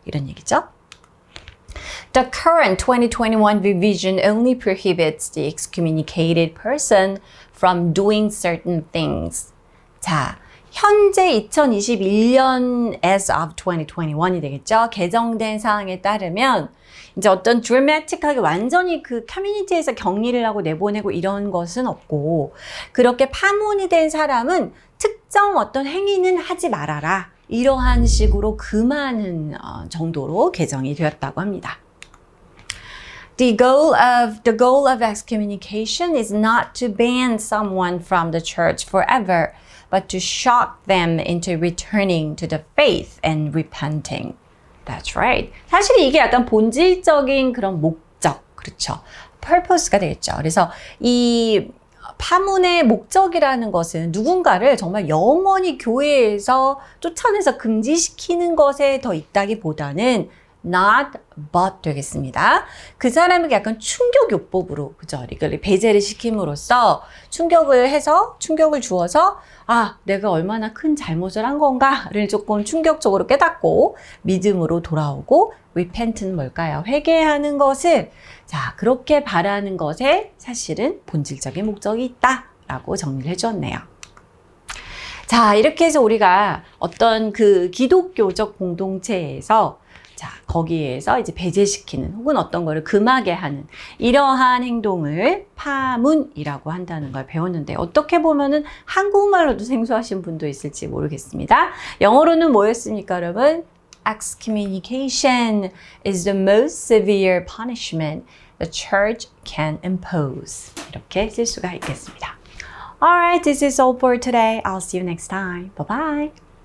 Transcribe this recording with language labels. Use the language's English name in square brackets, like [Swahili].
[Korean] 이런 얘기죠. [English] The current 2021 revision only prohibits the excommunicated person from doing certain things. [Korean] 자, 현재 2021년 [English] as of 2021 [Korean] 이 되겠죠. 개정된 사항에 따르면 이제 어떤 드라마틱하게 완전히 그 커뮤니티에서 격리를 하고 내보내고 이런 것은 없고 그렇게 파문이 된 사람은 특정 어떤 행위는 하지 말아라. 이러한 식으로 금하는 정도로 개정이 되었다고 합니다. [English] The goal of excommunication is not to ban someone from the church forever, but to shock them into returning to the faith and repenting. That's right. [Korean] 사실 이게 약간 본질적인 그런 목적, 그렇죠. purpose가 되겠죠. 그래서 이 파문의 목적이라는 것은 누군가를 정말 영원히 교회에서 쫓아내서 금지시키는 것에 더 있다기보다는 [English] not but [Korean] 되겠습니다. 그 사람에게 약간 충격요법으로, 그죠? 이걸 배제를 시킴으로써 충격을 주어서 아, 내가 얼마나 큰 잘못을 한 건가를 조금 충격적으로 깨닫고 믿음으로 돌아오고 repent는 뭘까요? 회개하는 것을 자, 그렇게 바라는 것에 사실은 본질적인 목적이 있다라고 정리를 해주었네요. 자, 이렇게 해서 우리가 어떤 그 기독교적 공동체에서 자, 거기에서 이제 배제시키는 혹은 어떤 거를 금하게 하는 이러한 행동을 파문이라고 한다는 걸 배웠는데 어떻게 보면은 한국말로도 생소하신 분도 있을지 모르겠습니다. 영어로는 뭐였습니까, 여러분? [English] Excommunication is the most severe punishment the church can impose. [Korean] 이렇게 쓸 수가 있겠습니다. [English] Alright, this is all for today. I'll see you next time. Bye-bye.